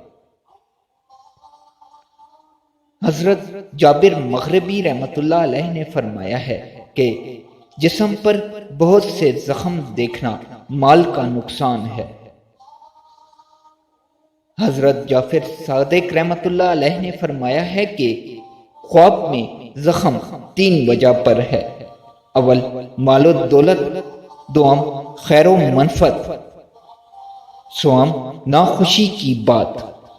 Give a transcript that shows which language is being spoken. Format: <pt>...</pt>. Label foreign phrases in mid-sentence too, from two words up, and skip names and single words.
<ur>حضرت جابر مغربی رحمۃ اللہ علیہ نے فرمایا ہے کہ جسم پر بہت سے زخم دیکھنا مال کا نقصان ہے۔ حضرت جعفر صادق رحمۃ اللہ علیہ نے فرمایا ہے کہ خواب میں زخم 3 وجہ پر ہے: اول مال و دولت، دوم خیر و منفعت، سوم ناخوشی کی بات۔</ur>